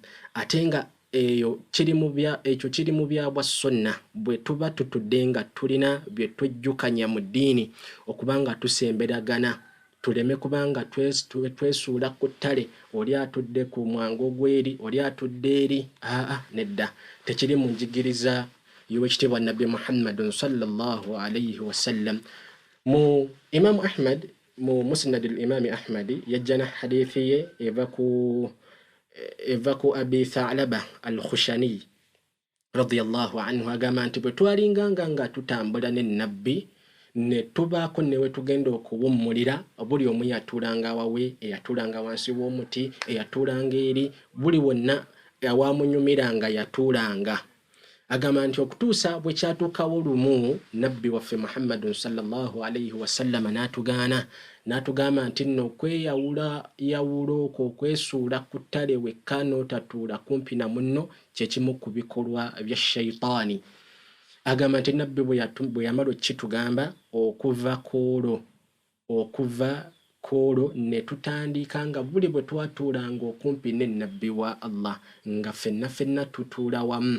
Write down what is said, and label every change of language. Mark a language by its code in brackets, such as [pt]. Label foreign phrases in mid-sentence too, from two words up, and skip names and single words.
[lg] Ate nga ekyo kiri mu bya bwa sunna, bwe tuba tutudde nga tulina bye twejjukanya mu ddiini okubanga tusemberagana, tuleme kubanga twesuula ku ttale, oli atudde ku mwango ogw'eri, oli atudde eri. Nedda, tekiri mu njigiriza y'owekitiibwa nabbi Muhammadun [ar] صلى الله عليه وسلم. [lg] Mu Imaamu Ahmad, mu Musnad al-Imaami Ahmadi, yajja na hadithi ye eva ku Abi Tha'laba al-Khushani [ar] رضي الله عنه, [lg] agamba nti bwe twalinganga nga tutambula ne nabbi ne tubaako ne we tugenda okuwummulira, buli omu yatuulanga wawe, eyatuulanga wansi w'omuti, eyatuulanga eri, buli wonna awamunyumiranga yatuulanga. Agamba nti okutuusa bwe kyatuukawo lumu nabbi waffe Muhammadun [ar] صلى الله عليه وسلم [lg] n'atugamba nti nno okweyawula okwo, okwesuula ku ttale wekka n'otatuula kumpi na munno, kye kimu ku bikolwa bya shayitaani. Agamba nti nabbi bwe yamala okitugamba, okuva kwolwo ne tutandika nga buli bwe twatuulanga okumpi ne nabbi wa Allah nga ffenna tutuula wamu.